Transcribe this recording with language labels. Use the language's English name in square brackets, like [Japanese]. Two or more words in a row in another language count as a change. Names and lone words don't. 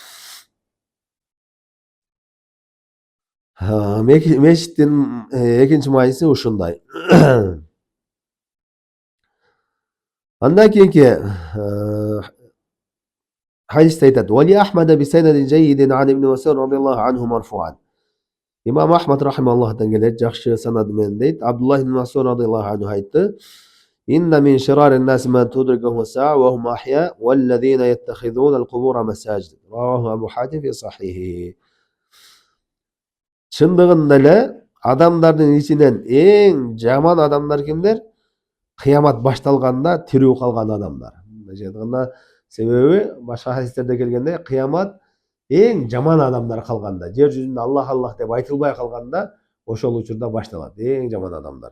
[Kyrgyz] Мечиттин экинчи мааниси ушундай. Андан кийинки хадисте айтат: [Arabic] "ولأحمد بسند جيد عن ابن مسعود رضي الله عنه مرفوعا." [Kyrgyz] Имам Ахмад рахималлахтан келет, жакшы санад менен дейт. [Arabic] عبد الله بن مسعود رضي الله عنه айтты: "إن من شرار الناس من تدركهم الساعة وهم أحياء والذين يتخذون القبور مساجد." رواه أبو حاتم في صحيحه. [Kyrgyz] Чындыгында эле адамдардын ичинен эң жаман адамдар кимдер? Кыямат башталганда тирүү калган адамдар. Себеби башка хадистерде келгенде, кыямат эң жаман адамдар калганда, жер жүзүндө Аллах деп айтылбай калганда, ошол учурда башталат эң жаман адамдар.